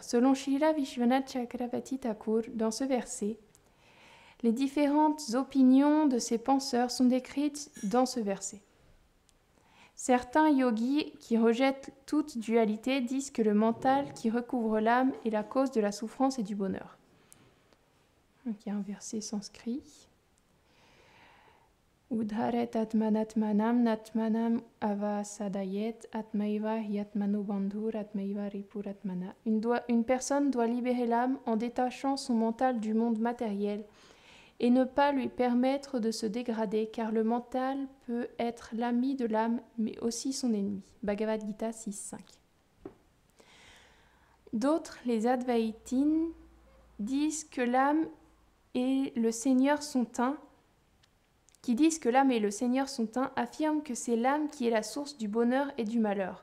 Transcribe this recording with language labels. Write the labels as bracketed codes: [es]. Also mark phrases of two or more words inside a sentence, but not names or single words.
[fr] Selon Srila Vishwanath Chakravarti Thakur, dans ce verset, les différentes opinions de ces penseurs sont décrites dans ce verset. Certains yogis qui rejettent toute dualité disent que le mental qui recouvre l'âme est la cause de la souffrance et du bonheur. Donc, il y a un verset sanskrit. [sa] उधरेत् आत्मनात्मानम् नात्मानम् अवसादयेत् आत्मैव ह्यात्मनो बन्धुर् आत्मैव रिपुरात्मन. [fr] Une personne doit libérer l'âme en détachant son mental du monde matériel et ne pas lui permettre de se dégrader, car le mental peut être l'ami de l'âme, mais aussi son ennemi. Bhagavad Gita 6.5. D'autres, les Advaitins, disent que l'âme et le Seigneur sont un, affirment que c'est l'âme qui est la source du bonheur et du malheur.